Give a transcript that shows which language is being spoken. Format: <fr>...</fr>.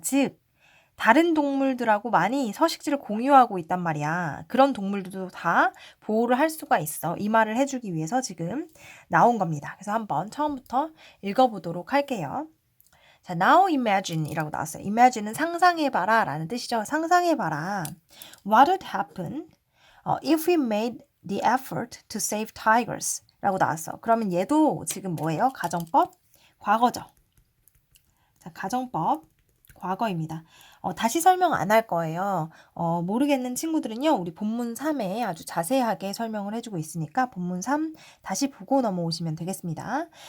<ko>즉, 다른 동물들하고 많이 서식지를 공유하고 있단 말이야. 그런 동물들도 다 보호를 할 수가 있어. 이 말을 해주기 위해서 지금 나온 겁니다. 그래서 한번 처음부터 읽어보도록 할게요. 자,</ko> <en>now imagine</en> <ko>이라고 나왔어요. imagine은 상상해봐라 라는 뜻이죠. 상상해봐라.</ko> <en>What would happen if we made the effort to save tigers?</en> <ko>라고 나왔어. 그러면 얘도 지금 뭐예요? 가정법? 과거죠. 자, 가정법. 과거입니다. 다시 설명 안 할 거예요. 모르겠는 친구들은요, 우리 본문 3에 아주 자세하게 설명을 해주고 있으니까 본문 3 다시 보고 넘어오시면 되겠습니다.</ko>